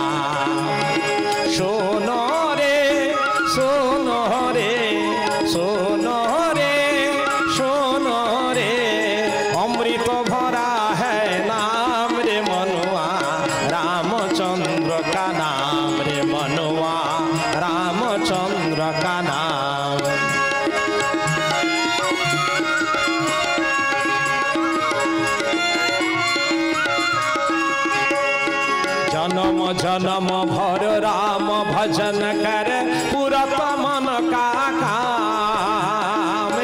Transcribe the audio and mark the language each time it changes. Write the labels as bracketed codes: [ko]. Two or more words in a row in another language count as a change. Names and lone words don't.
[bn] শোনো রে শোনো রে শোনো রে শোনো রে, [hi] अमृत भरा है नाम रे मनुया, रामचन्द्र का नाम रे मनुया, रामचन्द्र का नाम। जन्म जन्म भर राम भजन कर पुरत मन का काम।